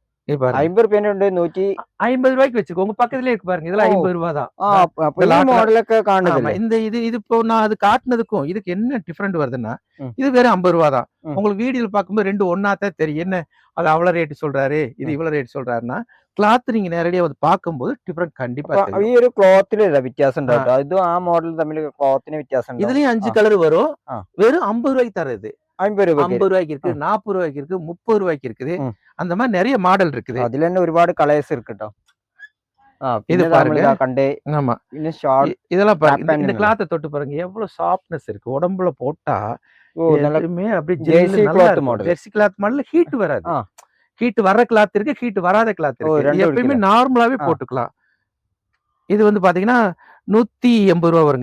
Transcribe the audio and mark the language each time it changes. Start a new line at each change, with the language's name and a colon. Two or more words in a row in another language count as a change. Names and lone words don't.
Tamil: ₹50 வச்சிருக்கோம். உங்க பக்கத்துலயே இருக்கு பாருங்க. இதெல்லாம் ₹50 தான். இது இப்போ நான் அது காட்டுனதுக்கும் இதுக்கு என்ன டிஃபரெண்ட் வருதுன்னா, இது வெறும் ₹50 தான். உங்களுக்கு வீடியோல பார்க்கும்போது ரெண்டு ஒன்னாத்தான் தெரியும். என்ன அது அவ்வளவு ரேட் சொல்றாரு, இது இவ்வளவு ரேட் சொல்றாருன்னா, கிளாத் நீங்க நேரடியா வந்து பார்க்கும்போது டிஃபரெண்ட் கண்டிப்பா தெரியும்.
Malayalam: ഈ ഒരു ക്ലോത്തിൽ വ്യത്യാസം ഉണ്ടാവും. ഇതും ആ മോഡൽ തമ്മിൽ ക്ലോത്തിന് വ്യത്യാസം ഉണ്ടാവും.
Tamil: இதுலயும் 5 கலர் வரும். வெறும் ₹50 தரது. ₹50 இருக்கு, ₹40 இருக்கு, ₹30 இருக்குது. அந்த மாதிரி நிறைய மாடல் இருக்குது. அதுல என்ன
Malayalam: ഒരുപാട് കളേഴ്സ്
Tamil: இருக்கு ട്ടോ. இது பாருங்க. ஆமா, இதெல்லாம் பாருங்க. இந்த கிளாத்தை தொட்டு பாருங்க, எவ்வளவு சாஃப்ட்னஸ் இருக்கு. உடம்புல போட்டா எல்லாமே அப்படியே
English: jersey cloth model.
Tamil: ஹீட் வராது. ஹீட் வர்ற கிளாத் இருக்கு, ஹீட் வராத கிளாத் இருக்கு. எப்பயுமே நார்மலாவே போட்டுக்கலாம். இது வந்து பாத்தீங்கன்னா ₹180 வருங்க.